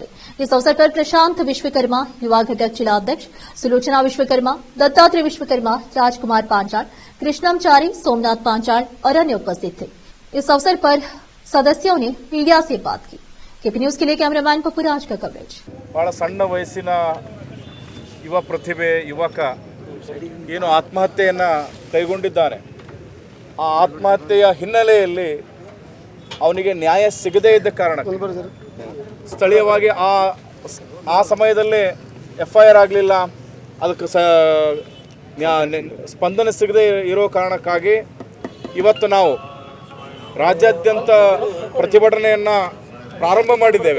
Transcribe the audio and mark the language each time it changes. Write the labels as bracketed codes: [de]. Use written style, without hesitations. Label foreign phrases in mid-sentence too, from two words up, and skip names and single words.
[hi] इस अवसर पर प्रशांत विश्वकर्मा, युवा घटक जिला अध्यक्ष सुलोचना विश्वकर्मा, दत्तात्रेय विश्वकर्मा, राजकुमार पांचाल, कृष्णमचारी, सोमनाथ पांचाल और अन्य उपस्थित थे। इस अवसर पर सदस्यों ने मीडिया से बात की। केपी न्यूज के लिए कैमरामैन पप्पूराज का कवरेज। [kn] ಬಹಳ ಸಣ್ಣ ವಯಸ್ಸಿನ ಯುವ ಪ್ರತಿಭೆ ಯುವಕ ಏನು ಆತ್ಮಹತ್ಯೆಯನ್ನು ಕೈಗೊಂಡಿದ್ದಾನೆ. ಆ ಆತ್ಮಹತ್ಯೆಯ ಹಿನ್ನೆಲೆಯಲ್ಲಿ ಅವನಿಗೆ ನ್ಯಾಯ ಸಿಗದೇ ಇದ್ದ ಕಾರಣ ಸ್ಥಳೀಯವಾಗಿ ಆ ಸಮಯದಲ್ಲೇ FIR ಆಗಲಿಲ್ಲ, ಅದಕ್ಕೆ ಸ್ಪಂದನೆ ಸಿಗದೇ ಇರೋ ಕಾರಣಕ್ಕಾಗಿ ಇವತ್ತು ನಾವು ರಾಜ್ಯಾದ್ಯಂತ ಪ್ರತಿಭಟನೆಯನ್ನು ಪ್ರಾರಂಭ ಮಾಡಿದ್ದೇವೆ.